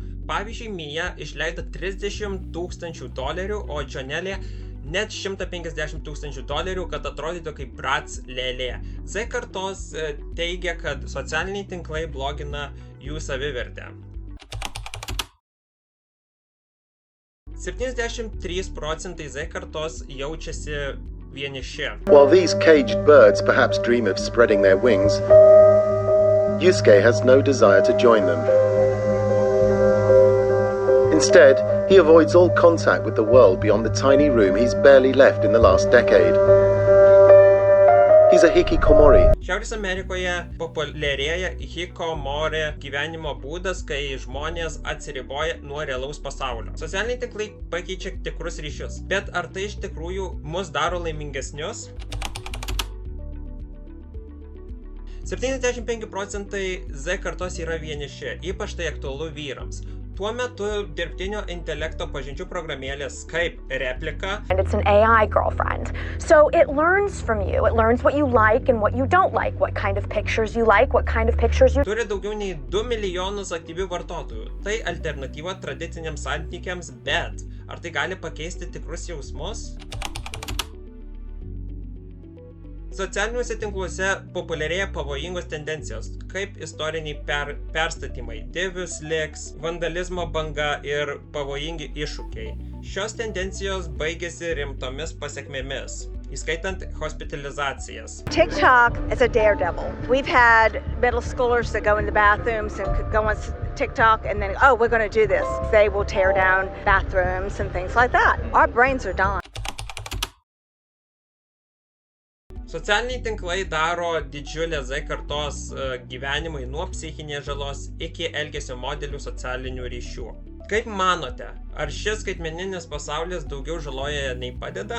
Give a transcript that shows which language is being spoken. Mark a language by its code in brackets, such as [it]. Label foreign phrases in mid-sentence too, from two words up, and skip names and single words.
[lt] Pavyzdžiui, Mia išleido $30,000, o Jonelė net $150,000, kad atrodytų kaip Bratz lėlė. Z kartos teigia, kad socialiniai tinklai blogina jų savivertę. 73% Z kartos jaučiasi vieniši. [en] While these caged birds perhaps dream of spreading their wings, Yusuke has no desire to join them. Instead, he avoids all contact with the world beyond the tiny room he's barely left in the last decade. He's a hikikomori. [lt] Šiaurės Amerikoje populiarėja hikikomori gyvenimo būdas, kai žmonės atsiriboja nuo realaus pasaulio. Socialiniai tinklai pakeičia tikrus ryšius, bet ar tai iš tikrųjų mus daro laimingesnius? 75% Z kartos yra vieniši, ypač tai aktualu vyrams. Tuo metu dirbtinio intelekto pažinčių programėlė Skype Replika. [en] And it's an AI girlfriend. So it learns from you. It learns what you like and what you don't like, what kind of pictures you like, what kind of pictures you... [lt] Turi daugiau nei 2 milijonus aktyvių vartotojų. Tai alternatyva tradiciniams santykiams, bet ar tai gali pakeisti tikrus jausmus? Socialiniuose tinkluose populiarėja pavojingos tendencijos, kaip istoriniai perstatymai, [en] devious leaks, [lt] vandalizmo banga ir pavojingi iššūkiai. Šios tendencijos baigėsi rimtomis pasekmėmis, įskaitant hospitalizacijas. [en] TikTok is a daredevil. We've had middle schoolers that go in the bathrooms and go on TikTok and then, oh, we're going to do this. They will tear down bathrooms and things like that. Our brains are dying. [lt] Socialiniai tinklai daro didžiulę Z kartos gyvenimui nuo psichinės žalos iki elgesio modelių socialinių ryšių. Kaip manote, ar šis skaitmeninis pasaulis daugiau žaloja nei padeda?